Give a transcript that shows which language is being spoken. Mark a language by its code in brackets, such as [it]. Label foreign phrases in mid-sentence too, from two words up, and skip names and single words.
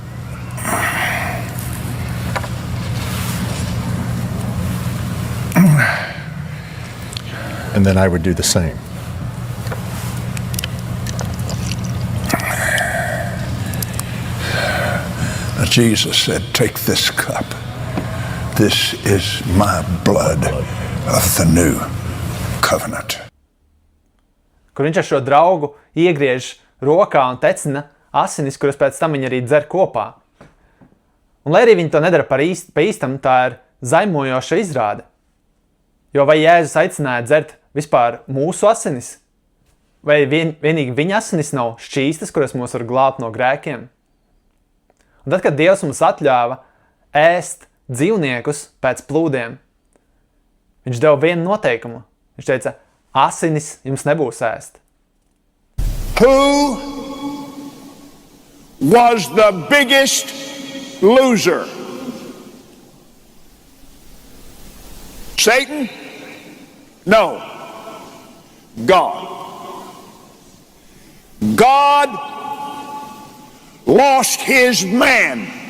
[en] And then I would do the same. Jesus said, take this cup. This is my blood of the new covenant. [lv] Kur viņš ar šo draugu iegriež rokā un tecina asinis, kuras pēc tam viņi arī dzer kopā. Un lai arī viņi to nedara pa īstam, tā ir zaimojoša izrāde. Jo vai Jēzus aicināja dzert vispār mūsu asinis? Vai vienīgi viņa asinis nav šķīstas, kuras mūs var glābt no grēkiem? Un tad, kad Dievs mums atļāva ēst dzīvniekus pēc plūdiem, viņš deva vienu noteikumu. Viņš teica, asinis jums nebūs ēst. [en] Who was the biggest loser? Satan? No. God. God lost his man.